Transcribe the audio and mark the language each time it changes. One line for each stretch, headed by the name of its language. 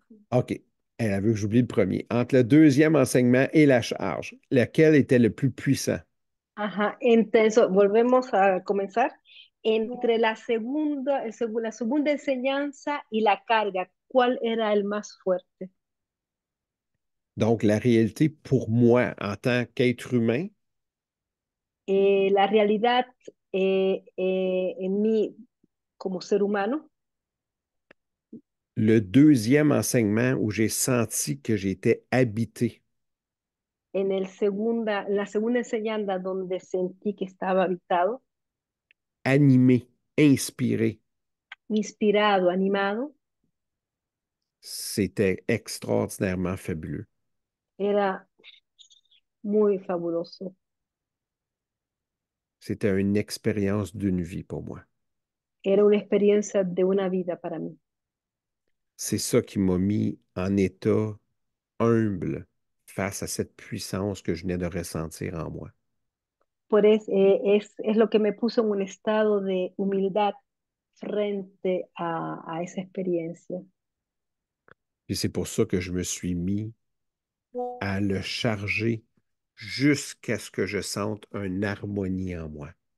French: OK. Elle veut que j'oublie le premier. Entre le deuxième enseignement et la charge, lequel était le plus puissant?
Spanish: ajá, entonces volvemos a comenzar. Entre la segunda enseñanza y la carga, ¿cuál era el más fuerte?
French: Donc, la réalité pour moi, en tant qu'être humain,
Spanish: La realidad en mí como ser humano,
French: le deuxième enseignement où j'ai senti que j'étais habité,
Spanish: la segunda enseñanza donde sentí que estaba habitado,
French: animé, inspiré,
Spanish: inspirado, animado,
French: c'était extraordinairement fabuleux.
Spanish: era muy fabuloso.
French: C'était une expérience d'une vie pour moi.
Spanish: Era una experiencia de una vida para mí.
French: C'est ça qui m'a mis en état humble face à cette puissance que je venais de ressentir en moi.
Spanish: Es lo que me puso en un estado de humildad frente a esa experiencia.
French: Puis c'est pour ça que je me suis mis à le charger jusqu'à ce que je sente une harmonie en moi.